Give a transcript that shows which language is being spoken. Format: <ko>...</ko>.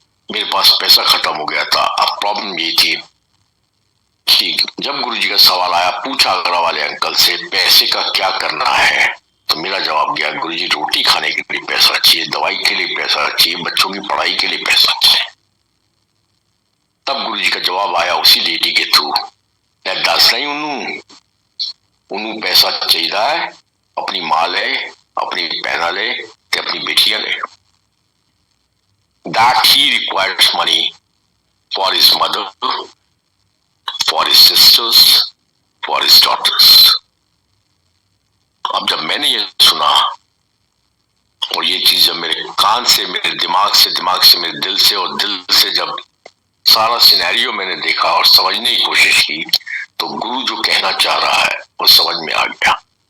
<hi>मेरे पास पैसा खत्म हो गया था। अब प्रॉब्लम ये थी कि जब गुरुजी का सवाल आया, पूछा आगरा वाले अंकल से पैसे का क्या करना है, तो मेरा जवाब गया, गुरुजी रोटी खाने के लिए पैसा चाहिए, दवाई के लिए पैसा चाहिए, बच्चों की पढ़ाई के लिए पैसा चाहिए। तब गुरुजी का जवाब आया उसी लेडी के थ्रू, दस नहीं उन्होंने पैसा चाहिए है, अपनी माँ ले, अपनी बहना ले, अपनी बेटियां ले।</hi> <en>That he requires money for his mother, for his sisters, for his daughters।</en> <hi>अब जब मैंने ये सुना और ये चीज जब मेरे कान से, मेरे दिमाग से, मेरे दिल से, और दिल से जब सारा सिनेरियो मैंने देखा और समझने की कोशिश की, तो गुरु जो कहना चाह रहा है वो समझ में आ गया।</hi>